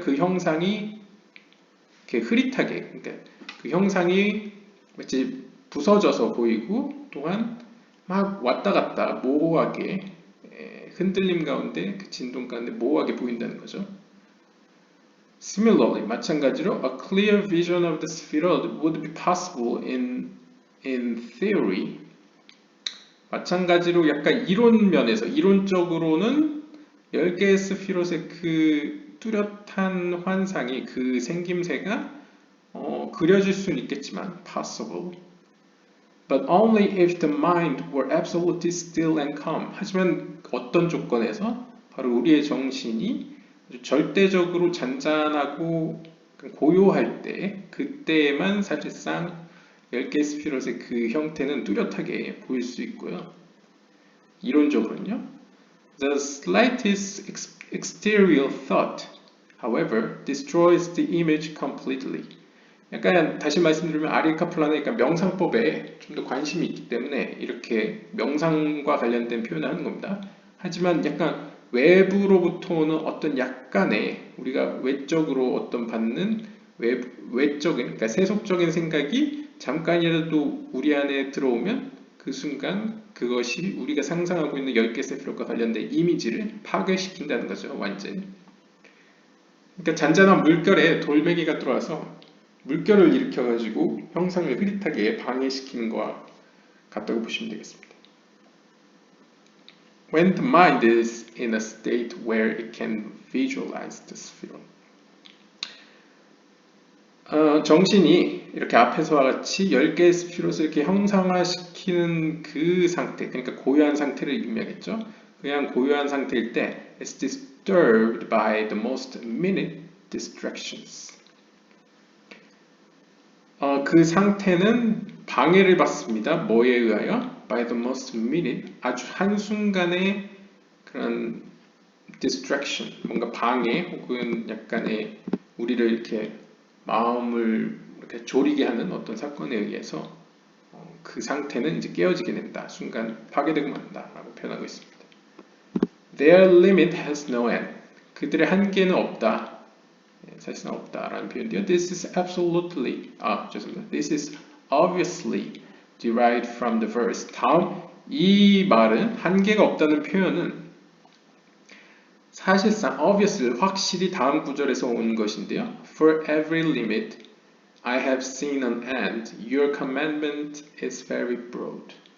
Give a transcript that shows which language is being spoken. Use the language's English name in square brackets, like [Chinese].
[Korean] 그 형상이 이렇게 흐릿하게, 그러니까 그 형상이 마치 부서져서 보이고 또한 막 왔다 갔다 모호하게 흔들림 가운데 그 진동 가운데 모호하게 보인다는 거죠. [English] Similarly, [Korean] 마찬가지로 [English] a clear vision of the spheroid would be possible in theory. [Korean] 마찬가지로 약간 이론 면에서 이론적으로는 10개의 스피롯의 그 뚜렷한 환상이 그 생김새가 그려질 수는 있겠지만 possible. [English] But only if the mind were absolutely still and calm. [Korean] 하지만 어떤 조건에서 바로 우리의 정신이 절대적으로 잔잔하고 고요할 때 그때에만 사실상 10개의 스피롯의 그 형태는 뚜렷하게 보일 수 있고요. 이론적으로는요. [English] The slightest exterior thought, however, destroys the image completely. [Korean] 약간 다시 말씀드리면 아리 카플란은 약간 명상법에 좀 더 관심이 있기 때문에 이렇게 명상과 관련된 표현을 하는 겁니다. 하지만 약간 외부로부터 오는 어떤 약간의 우리가 외적으로 어떤 받는 외적인 그러니까 세속적인 생각이 잠깐이라도 우리 안에 들어오면 그 순간 그것이 우리가 상상하고 있는 10개 세피롯과 관련된 이미지를 파괴시킨다는 거죠. 완전히. 그러니까 잔잔한 물결에 돌멩이가 들어와서 물결을 일으켜가지고 형상을 흐릿하게 방해시키는 것과 같다고 보시면 되겠습니다. [English] When the mind is in a state where it can visualize the sphere. [Korean] 정신이 이렇게 앞에서와 같이 10개의 스피롯을 이렇게 형상화시키는 그 상태, 그러니까 고요한 상태를 의미하겠죠. 그냥 고요한 상태일 때 [English] it's disturbed by the most minute distractions. [Korean] 그 상태는 방해를 받습니다. 뭐에 의하여? [English] By the most minute, [Korean] 아주 한순간의 그런 distraction, 뭔가 방해 혹은 약간의 우리를 이렇게 마음을 이렇게 졸이게 하는 어떤 사건에 의해서 그 상태는 이제 깨어지게 된다. 순간 파괴되고 만다라고 표현하고 있습니다. [English] Their limit has no end. [Korean] 그들의 한계는 없다. 사실상 없다라는 표현인데요. [English] This is absolutely, [Korean] 죄송합니다. [English] This is obviously derived from the verse. [Korean] 다음 이 말은 한계가 없다는 표현은 사실상 obviously 확실히 다음 구절에서 온 것인데요. [English] For every limit I have seen an end. Your commandment is very broad.